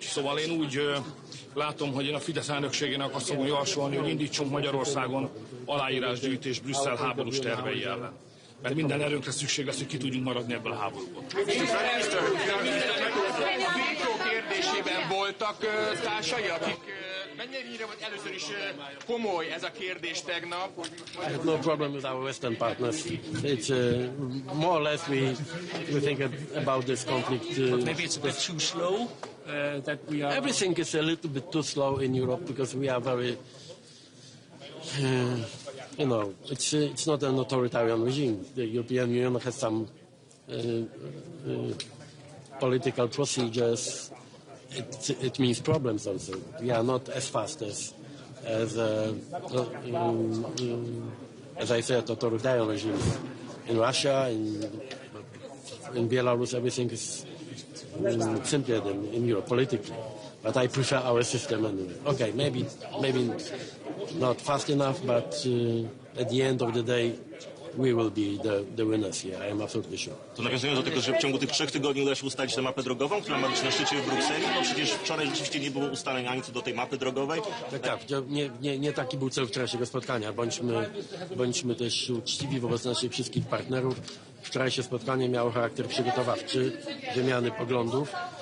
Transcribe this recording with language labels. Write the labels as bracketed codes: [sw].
[hu] Szóval én úgy látom, hogy én a Fidesz elnökségének azt fogom javasolni, hogy indítsunk Magyarországon aláírásgyűjtés Brüsszel háborús tervei ellen. Mert minden erőnkre szükség lesz, hogy ki tudjunk maradni ebből a háborúból. A vétó kérdésében voltak társai, akik mennyire volt először is komoly ez a kérdés tegnap? [en] I have no problem with our Western partners. It's more or less we think about this conflict. Maybe it's a bit too slow. That we are. Everything is a little bit too slow in Europe because we are very. You know, it's not an authoritarian regime. The European Union has some political procedures. It means problems also. We are not as fast as I said, authoritarian regimes. In Russia, in Belarus, everything is simpler than in Europe politically. But I prefer our system anyway. Okay, maybe not fast enough, but at the end of the day, we will be the winners here. I am absolutely sure. [pl] To nawiązując do tego, że w ciągu tych 3 tygodni uda się ustalić tę mapę drogową, która ma być na szczycie w Brukseli, no przecież wczoraj rzeczywiście nie było ustaleń ani co do tej mapy drogowej. Tak, nie taki był cel wczorajszego spotkania. Bądźmy też uczciwi wobec naszych wszystkich partnerów. Wczorajsze spotkanie miało charakter przygotowawczy, wymiany poglądów.